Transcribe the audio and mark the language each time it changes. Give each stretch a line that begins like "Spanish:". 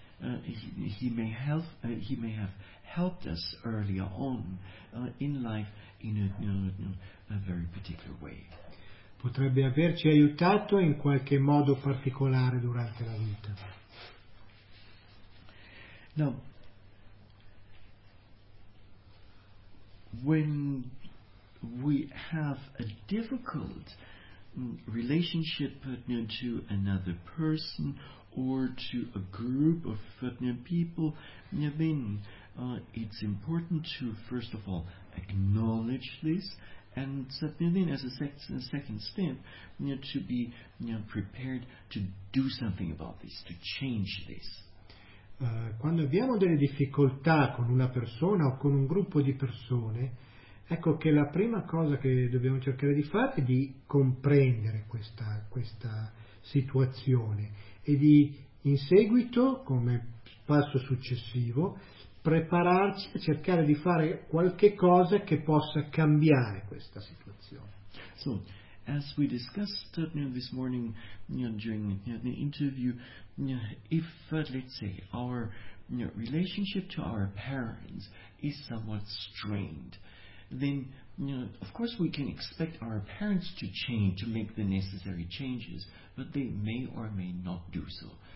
English: He may have helped us earlier on in life in a very particular way.
Italian: Potrebbe averci aiutato in qualche modo particolare durante la vita.
English: Now, when we have a difficult relationship to another person or to a group of people, then It's important to, first of all, acknowledge this, and then as a second step, to be prepared to do something about this, to change this.
Italian: Quando abbiamo delle difficoltà con una persona o con un gruppo di persone, ecco che la prima cosa che dobbiamo cercare di fare è di comprendere questa situazione e di, in seguito, come passo successivo, prepararci a cercare di fare qualche cosa che possa cambiare questa situazione.
English: So, as we discussed this morning during the interview, if let's say our relationship to our parents is somewhat strained, then of course we can expect our parents to change, to make the necessary changes, but they may or may not do so.